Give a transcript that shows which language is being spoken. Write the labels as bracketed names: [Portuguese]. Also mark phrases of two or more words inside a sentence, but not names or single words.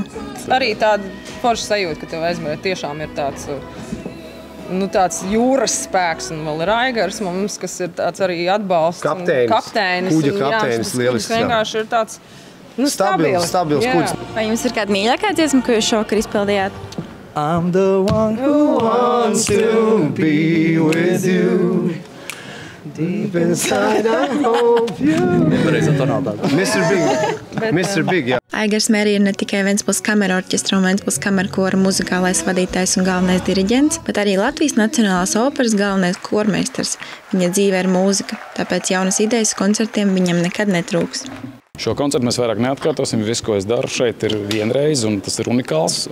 [Latvian] Arī tāda forša sajūta, ka tev aizmirst tiešām ir tāds jūras spēks, un vēl ir Aigars mums, kas ir tāds arī atbalsts. Kapteinis. Kuģa kapteinis, lielisks. Viņš vienkārši ir tāds stabils kuģis. Vai jums ir kāda mīļākā dziesma, ko jūs šovakar izpildījāt? [English] I'm the one who wants to be with you. Deep inside I hope you. Mr. Big, [Latvian] jā. Aigars Merija ir ne tikai Ventspils kamerorķestra un Ventspils kamerkora muzikālais vadītājs un galvenais diriģents, bet arī Latvijas Nacionālās operas galvenais kormeistars. Viņa dzīve ir mūzika, tāpēc jaunas idejas koncertiem viņam nekad netrūks. Šo koncertu mēs vairāk neatkārtosim. Viss, ko es daru šeit, ir vienreiz, un tas ir unikāls.